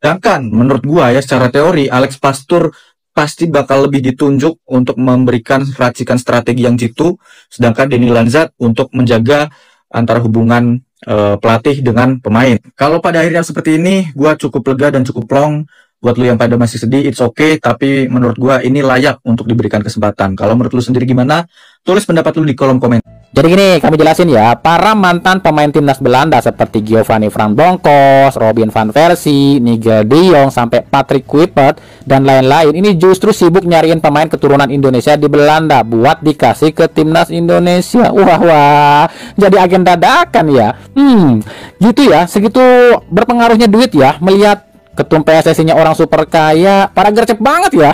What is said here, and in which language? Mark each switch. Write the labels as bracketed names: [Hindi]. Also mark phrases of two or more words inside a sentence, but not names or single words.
[Indonesian] Sedangkan menurut gua ya secara teori Alex Pastoor pasti bakal lebih ditunjuk untuk memberikan racikan strategi yang jitu, sedangkan Denny Lanzat untuk menjaga antara hubungan pelatih dengan pemain. Kalau pada akhirnya seperti ini, gua cukup lega dan cukup plong. Buat lu yang pada masih sedih, [English] it's okay, [Indonesian] tapi menurut gua ini layak untuk diberikan kesempatan. Kalau menurut lu sendiri gimana? Tulis pendapat lu di kolom komen. Jadi gini, kami jelasin ya, para mantan pemain timnas Belanda seperti Giovanni Van Bronckhorst, Robin van Persie, Nigel de Jong, sampai Patrick Kluivert dan lain-lain ini justru sibuk nyariin pemain keturunan Indonesia di Belanda buat dikasih ke timnas Indonesia. Wah, jadi agen dadakan ya. Gitu ya, segitu berpengaruhnya duit ya, melihat ketum PSSI-nya orang super kaya, para gercep banget ya.